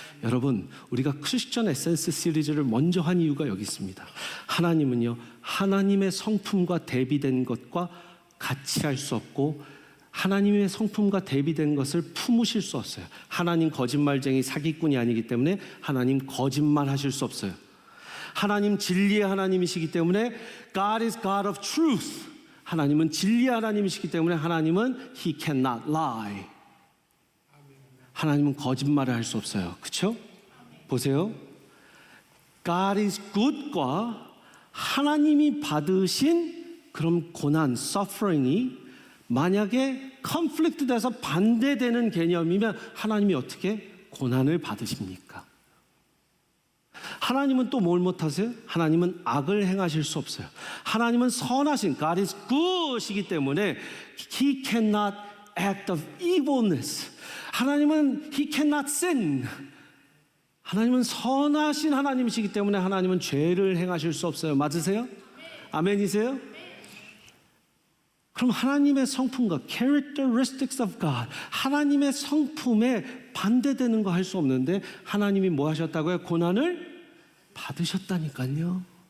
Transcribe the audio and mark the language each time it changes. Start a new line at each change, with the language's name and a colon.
Korean: 여러분, 우리가 크리스천 에센스 시리즈를 먼저 한 이유가 여기 있습니다. 하나님은요, 하나님의 성품과 대비된 것과 같이 할 수 없고 하나님의 성품과 대비된 것을 품으실 수 없어요. 하나님 거짓말쟁이 사기꾼이 아니기 때문에 하나님 거짓말 하실 수 없어요. 하나님 진리의 하나님이시기 때문에
English: God is God of truth.
Korean: 하나님은 진리의 하나님이시기 때문에 하나님은
English: He cannot lie.
Korean: 하나님은 거짓말을 할 수 없어요. 그렇죠? 보세요. God is good과 하나님이 받으신 그런 고난, suffering이 만약에 conflict 돼서 반대되는 개념이면 하나님이 어떻게 고난을 받으십니까? 하나님은 또 뭘 못하세요? 하나님은 악을 행하실 수 없어요. 하나님은 선하신
English: God is good이기 때문에 He cannot act of evilness.
Korean: 하나님은
English: He cannot sin.
Korean: 하나님은 선하신 하나님이시기 때문에 하나님은 죄를 행하실 수 없어요. 맞으세요? 아멘이세요? 그럼 하나님의 성품과 characteristics of God, 하나님의 성품에 반대되는 거 할 수 없는데 하나님이 뭐 하셨다고요? 고난을 받으셨다니까요.